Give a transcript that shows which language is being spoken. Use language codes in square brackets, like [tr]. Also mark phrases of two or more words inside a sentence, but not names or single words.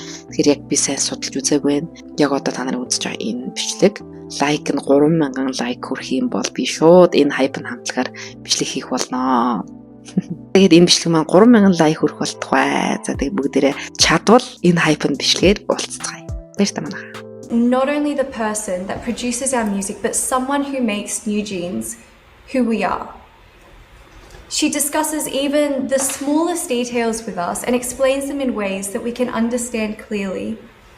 [mn] Тэгэхээр яг би сайн судалж үзээгүй байна. Яг одоо та нарыг үзэж байгаа энэ бичлэг лайк нь 3000 лайк хүрэх юм бол би шууд энэ Hype хамтлагаар бичлэг хийх болноо. Тэгээд энэ бичлэг маань 3000 лайк хүрэх болтугай. За тэгээд бүгдээрээ чадвал энэ Hype бичлэгээр уулзцгаая. Баяр та манайхаа. [en] Not only the person that produces our music, but someone who makes New Jeans who we are. She discusses even the smallest details with us and explains them in ways that we can understand clearly.